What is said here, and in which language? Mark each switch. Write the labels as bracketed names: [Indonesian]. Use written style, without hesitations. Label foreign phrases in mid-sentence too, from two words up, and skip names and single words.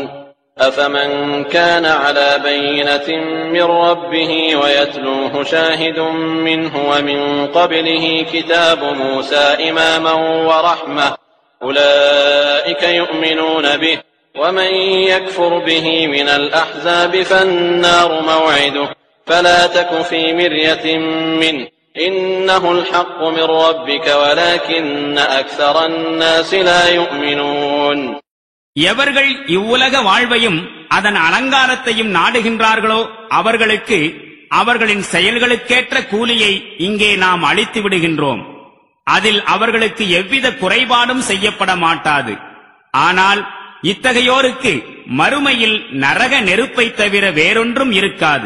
[Arabic] أفمن كان على بينة من ربه ويتلوه شاهد منه ومن قبله كتاب موسى إماما ورحمة أولئك يؤمنون به ومن يكفر به من الأحزاب فالنار موعده فلا تك في مرية منه إنه الحق من ربك ولكن أكثر الناس لا يؤمنون. [Tamil] எவர்கள் இவ்வுலக வாழ்வையும் அதன் அலங்காரத்தையும் நாடுகின்றார்களோ அவர்களுக்கு அவர்களின் செயல்களுக்கேற்ற கூலியை இங்கே நாம் அளித்து விடுகின்றோம். அதில் அவர்களுக்கு எவ்வித குறைபாடும் செய்யப்பட மாட்டாது. ஆனால் இத்தகையோருக்கு மறுமையில் நரக நெருப்பை தவிர வேறொன்றும் இருக்காது.